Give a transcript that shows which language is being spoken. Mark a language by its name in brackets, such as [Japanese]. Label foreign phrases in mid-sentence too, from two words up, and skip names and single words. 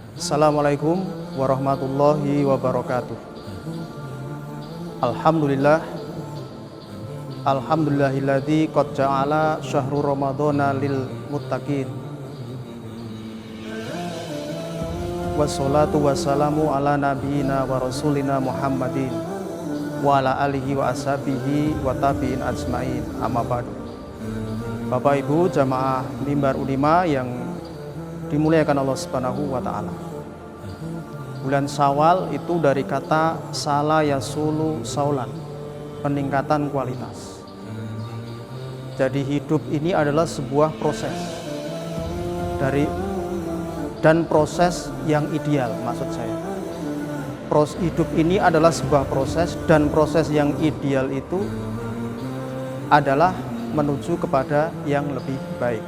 [Arabic] السلام عليكم ورحمة الله وبركاته. الحمد لله، الحمد لله الذي قد جعل شهر رمضان للمتقين. والصلاة والسلام على نبينا ورسولنا محمد وعلى آله وأصحابه والتابعين أجمعين. أما بعد. [Indonesian] Bapak Ibu jamaah Mimbar Unima yang dimuliakan Allah [Arabic] سبحانه وتعالى. [Indonesian] Bulan Syawal itu dari kata [Arabic] شال يشول شولا, [Indonesian] peningkatan kualitas. Jadi hidup ini adalah sebuah proses dan proses yang ideal, maksud saya. Hidup ini adalah sebuah proses dan proses yang ideal itu adalah menuju kepada yang lebih baik.